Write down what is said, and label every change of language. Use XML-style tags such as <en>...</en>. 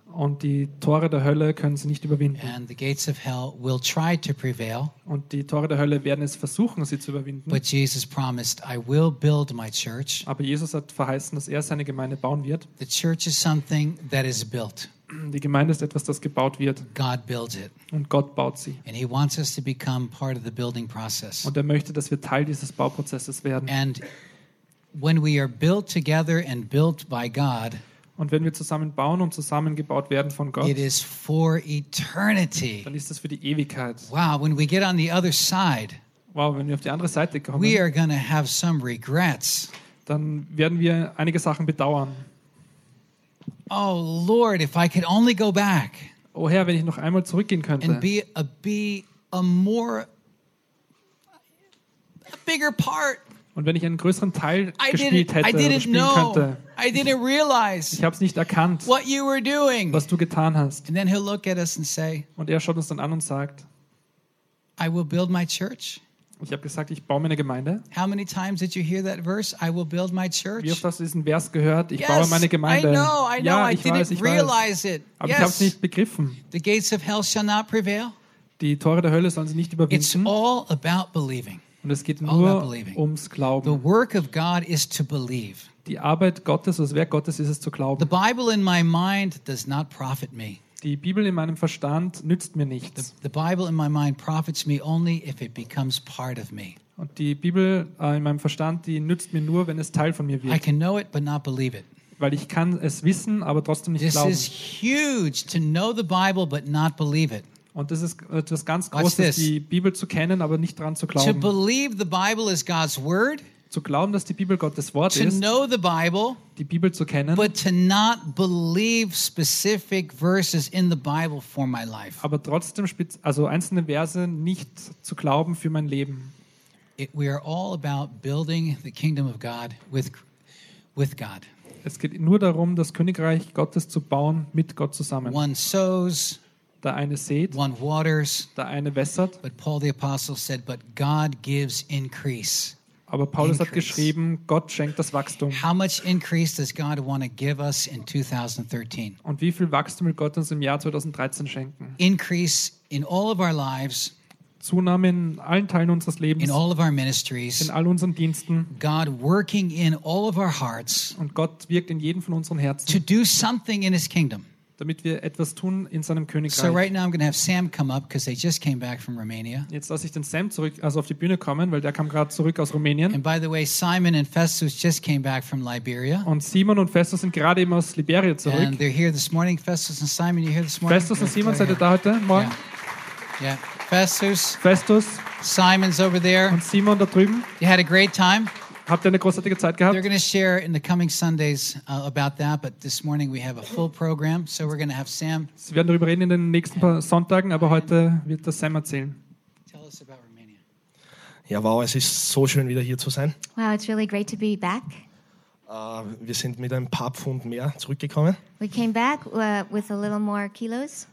<de>Und die Tore der Hölle können sie nicht überwinden.</de> <en>And the gates of hell will try to prevail.</en> <de>Und die Tore der Hölle werden es versuchen, sie zu überwinden.</de> <en>But Jesus promised, I will build my church.</en> <de>Aber Jesus hat verheißen, dass er seine Gemeinde bauen wird.</de> <en>The church is something that is built.</en> <de>Die Gemeinde ist etwas, das gebaut wird.</de> <en>God builds it.</en> <de>Und Gott baut sie.</de> <en>And he wants us to become part of the building process.</en> <de>Und er möchte, dass wir Teil dieses Bauprozesses werden.</de> <en>And when we are built together and built by God,</en> <de>und wenn wir zusammen bauen und zusammengebaut werden von Gott,</de> <en>it is for eternity.</en> <de>Dann ist das für die Ewigkeit.</de> <en>Wow, when we get on the other side,</en> <de>wow, wenn wir auf die andere Seite kommen,</de> <en>we are gonna have some regrets.</en> <de>Dann werden wir einige Sachen bedauern.</de> <en>Oh Lord, if I could only go back.</en> <de>Oh Herr, wenn ich noch einmal zurückgehen könnte.</de> <en>And be a bigger part.</en> <de>Und wenn ich einen größeren Teil gespielt hätte oder spielen könnte.</de> <en>I didn't realize.</en> <de>Ich habe es nicht erkannt.</de> <en>What you were doing.</en> <de>Was du getan hast.</de> <en>And then he'll look at us and say,</en> <de>und er schaut uns dann an und sagt,</de> <en>I will build my church.</en> <de>Ich habe gesagt, ich baue meine Gemeinde.</de> <en>How many times did you hear that verse? I will build my church.</en> <de>Wie oft hast du diesen Vers gehört? Ich baue meine Gemeinde.</de> <en>I didn't realize it.</en> <de>Aber ich habe es nicht begriffen.</de> <en>The gates of hell shall not prevail.</en> <de>Die Tore der Hölle sollen sie nicht überwinden.</de> <en>It's all about believing.</en> <de>Und es geht nur ums Glauben.</de> <en>The work of God is to believe.</en> <de>Die Arbeit Gottes, das Werk Gottes ist es zu glauben.</de> <en>The Bible in my mind does not profit me.</en> <de>Die Bibel in meinem Verstand nützt mir nichts.</de> <en>The Bible in my mind profits me only if it becomes part of me.</en> <de>Und die Bibel in meinem Verstand, die nützt mir nur, wenn es Teil von mir wird.</de> <en>I can know it but not believe it.</en> <de>Weil ich kann es wissen, aber trotzdem nicht</de> <en>this</en> <de>glauben.</de> <en>This is huge to know the Bible but not believe it.</en> <de>Und das ist etwas ganz Großes, die Bibel zu kennen, aber nicht daran zu glauben.</de> <en>To believe the Bible is God's word,</en> <de>zu glauben, dass die Bibel Gottes Wort ist.</de> <en>To know the Bible,</en> <de>die Bibel zu kennen.</de> <en>But to not believe specific verses in the Bible for my life.</en> <de>Aber trotzdem, also einzelne Verse nicht zu glauben für mein Leben.</de> <en>We are all about building the kingdom of God with God.</en> <de>Es geht nur darum, das Königreich Gottes zu bauen mit Gott zusammen.</de> <en>One sows.</en> <de>Der eine sät,</de> <en>one waters,</en> <de>der eine wässert.</de> <en>But Paul the apostle said, but God gives increase.</en> <de>Aber Paulus increase. Hat geschrieben, Gott schenkt das Wachstum.</de> <en>How much increase does God want to give us in 2013?</en> <de>Und wie viel Wachstum will Gott uns im Jahr 2013 schenken?</de> <en>Increase in all of our lives.</en> <de>Zunahme in allen Teilen unseres Lebens.</de> <en>In all of our ministries.</en> <de>In all unseren Diensten.</de> <en>God working in all of our hearts.</en> <de>Und Gott wirkt in jedem von unseren Herzen.</de> <en>To do something in his kingdom.</en> <de>Damit wir etwas tun in seinem Königreich.</de> <en>So right now I'm going to have Sam come up because they just came back from Romania.</en> <de>Jetzt lasse ich den Sam zurück, also auf die Bühne kommen, weil der kam gerade zurück aus Rumänien.</de> <en>And by the way, Simon and Festus just came back from Liberia.</en> <de>Und Simon und Festus sind gerade eben aus Liberia zurück.</de> <en>And they're here this morning. Festus and Simon, you're here this morning.</en> <de>Festus und Simon, seid ihr da heute Morgen?</de> <en>Yeah. Festus.</en> <de>Festus.</de> <en>Simon's over there.</en> <de>Und Simon da drüben.</de> <en>You had a great time.</en> <de>Habt ihr eine großartige Zeit gehabt?</de> <en>They're going to share in the coming Sundays about that, but this morning we have a full program, so we're going to have Sam.</en> <de>Sie werden darüber reden in den nächsten paar Sonntagen, aber heute wird das Sam erzählen.</de> <en>Tell us about Romania.</en> <de>Ja, wow, es ist so schön, wieder hier zu sein.</de> <en>Wow, it's really great to be back.</en> <de>Wir sind mit ein paar Pfund mehr zurückgekommen.</de> <en>We came back with a little more kilos.</en>